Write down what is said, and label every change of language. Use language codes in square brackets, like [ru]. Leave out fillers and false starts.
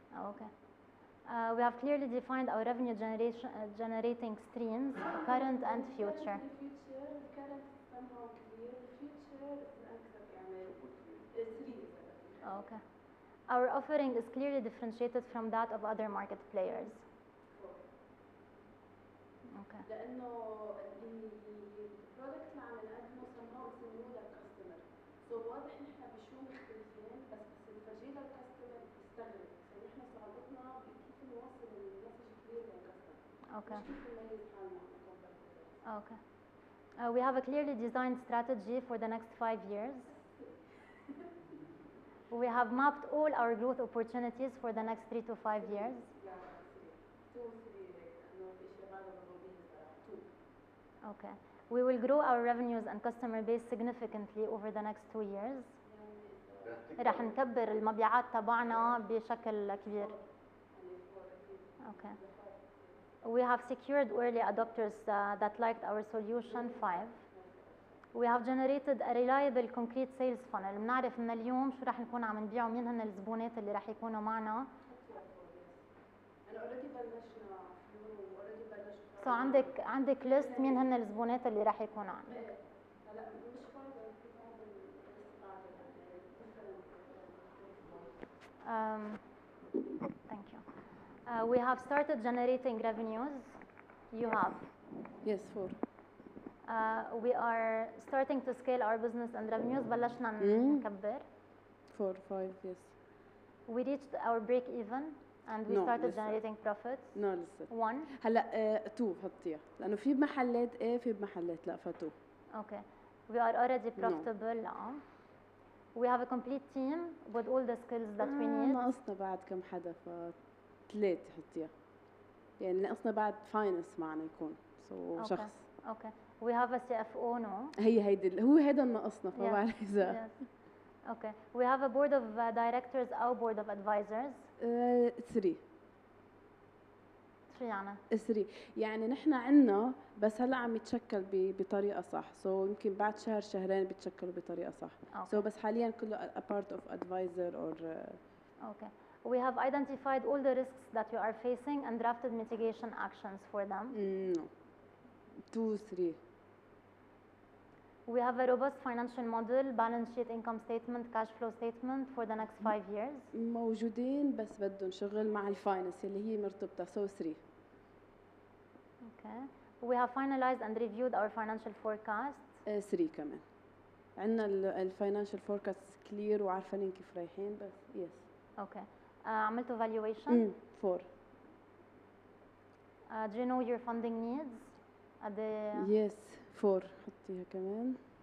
[en] Okay. We have clearly defined our revenue generating streams, current and future. Okay. Our offering is clearly differentiated from that of other market players. Okay. [ar] لأنه البرودكت اللي عم نقدمه somehow اسمه للكاستمر. So واضح نحن بشو مختلفين، بس نفرجيه للكاستمر يستغرب. فنحن صعوبتنا بكيف نوصل المسج كلير للكاستمر. [en] Okay. [ar] كيف نميز حالنا عن competitors. [en] Okay. We have a clearly designed strategy for the next 5 years. We have mapped all our growth opportunities for the next 3 to 5 years. Okay. We will grow our revenues and customer base significantly over the next 2 years. [ar] رح نكبر المبيعات تبعنا بشكل كبير. Okay. [en] We have secured early adopters that liked our solution 5. We have generated a reliable concrete sales funnel. [ar] بنعرف من اليوم شو رح نكون عم نبيعه، مين هن الزبونات اللي رح يكونوا معنا. أنا already بلشنا already بلشنا. So عندك list مين هن الزبونات اللي رح يكونوا عندك. هلا مش فاضي في هذا [en] Thank you. We have started generating revenues. You have. Yes, 4. We are starting to scale our business and revenues. [ar] بلشنا نكبر. [en] 4, 5, yes. We reached our break even and we No, started [ar] لسه. [en] generating profits. [ar] No, لسه. [en] 1. [ar] هلا 2 حطيها لانه في محلات في محلات لا ف2. [en] Okay. We are already profitable. [ar] لا. [en] We have a complete team with all the skills that we need. [ar] ناقصنا بعد كم حدا ف3 حطيها. يعني ناقصنا بعد فاينانس معنا يكون شخص. [en] Okay. We have a CFO no. [ar] هيدي هو هيدا ناقصنا فبعرف اذا. [en] Yes. Okay. We have a board of directors أو board of advisors. 3. [ar] شو يعني؟ 3 يعني نحن عندنا بس هلا عم يتشكل بطريقه صح، سو يمكن بعد شهر شهرين بيتشكلوا بطريقه صح. سو بس حاليا كله [en] a part of advisor or Okay. We have identified all the risks that you are facing and drafted mitigation actions for them. no 2 3. We have a robust financial model, balance sheet, income statement, cash flow statement for the next 5 years. [ar] موجودين بس بدهم شغل مع الفاينانس اللي هي مرتبطه سو 3. [en] Okay. We have finalized and reviewed our financial forecast. [ar] 3 كمان. عندنا الفاينانشال فوركاست كلير وعارفين كيف رايحين بس يس. [en] Okay. [ar] عملتوا valuation. [en] 4. Do you know your funding needs? [ar] Yes 4 حطيها كمان.